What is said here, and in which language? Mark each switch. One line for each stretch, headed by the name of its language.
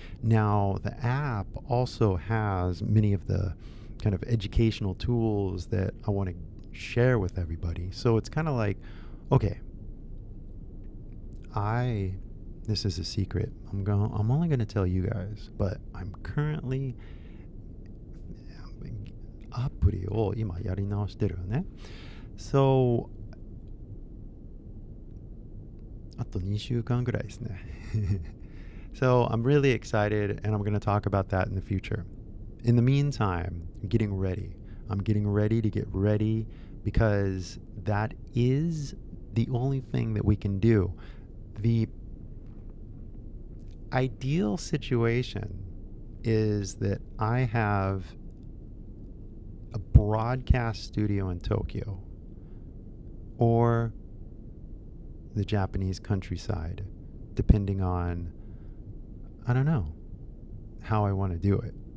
English: Now, the app also has many of the kind of educational tools that I want to share with everybody. So it's kind of like, okay, this is a secret. I'm only going to tell you guys, but I'm currently アプリを今やり直してるよね。
Japanese: So あと2週間ぐらいですね。
English: So I'm really excited and I'm going to talk about that in the future. In the meantime, I'm getting ready. I'm getting ready to get ready because that is the only thing that we can do. The ideal situation is that I have a broadcast studio in Tokyo or the Japanese countryside, depending on, I don't know, how I want to do it.